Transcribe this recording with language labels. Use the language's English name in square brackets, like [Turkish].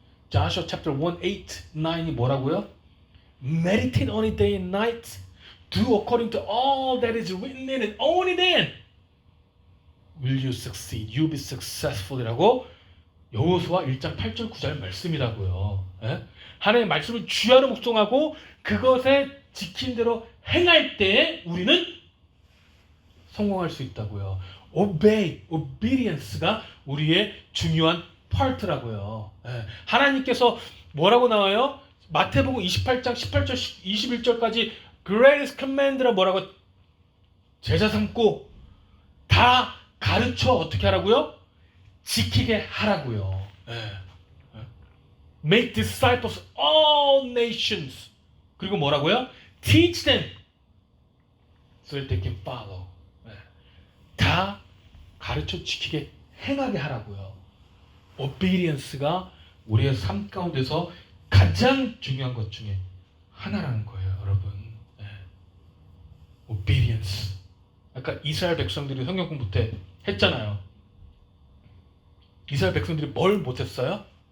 [English] Joshua chapter 1:8-9이 뭐라고요? Meditate on it day and night. Do according to all that is written in it. Only then will you succeed. You'll be successful [Korean] 이라고 여호수아 1장 8절 9절 말씀이라고요. 하나님의 말씀을 주야로 묵송하고 그것에 지킨 대로 행할 때 우리는 성공할 수 있다고요. obedience가 우리의 중요한 파트라고요. 하나님께서 뭐라고 나와요? 마태복음 28장 18절 21절까지 greatest command라 뭐라고? 제자 삼고 다 가르쳐 어떻게 하라고요? 지키게 하라고요. [English] Make disciples of all nations. [Korean] 그리고 뭐라고요? [English] Teach them so that they can follow. [Korean] 다 가르쳐 지키게 행하게 하라고요. obedience가 우리의 삶 가운데서 가장 중요한 것 중에 하나라는 거예요, 여러분. [English] obedience. [Korean] 아까 이스라엘 백성들이 성경 공부 때 했잖아요. 이스라엘 백성들이 뭘 못했어요?